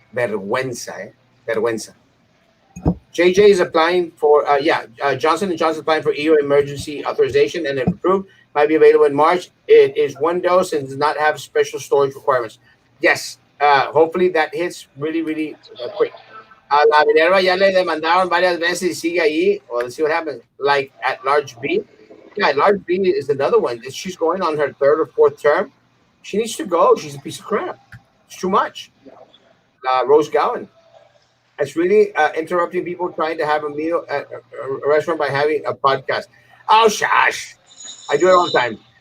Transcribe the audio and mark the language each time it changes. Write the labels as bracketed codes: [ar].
[es] Vergüenza, eh? Vergüenza. [en] JJ is applying for, Johnson & Johnson applying for EU emergency authorization, and if approved, might be available in March. It is one dose and does not have special storage requirements. Yes, hopefully that hits really, really quick. [es] A la Minerva ya le demandaron varias veces y sigue ahí. [en] Well, let's see what happens. Like at Large B. Yeah, at Large B is another one. She's going on her third or fourth term. She needs to go. She's a piece of crap. It's too much. Rose Gowan. It's really interrupting people trying to have a meal at a restaurant by having a podcast. Oh, shush. I do it all the time.